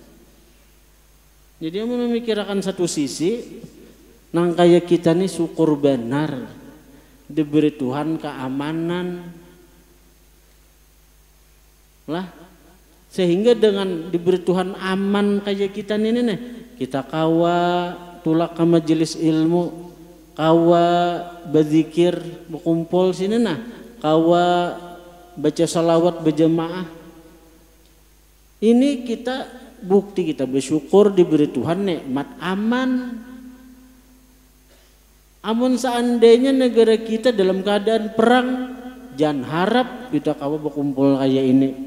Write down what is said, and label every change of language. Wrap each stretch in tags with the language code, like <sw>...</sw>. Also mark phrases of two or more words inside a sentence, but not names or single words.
<bjn>Jadi memikirkan satu sisi nang kayak kita nih syukur benar diberi Tuhan keamanan lah, sehingga dengan diberi Tuhan aman kayak kita ini nih, kita kawa tulak ke majelis ilmu, kawa berzikir berkumpul sini nah, kawa baca salawat berjamaah. Ini kita bukti kita bersyukur diberi Tuhan nikmat aman. Amun seandainya negara kita dalam keadaan perang, jangan harap kita kawa berkumpul kayak ini.</bjn>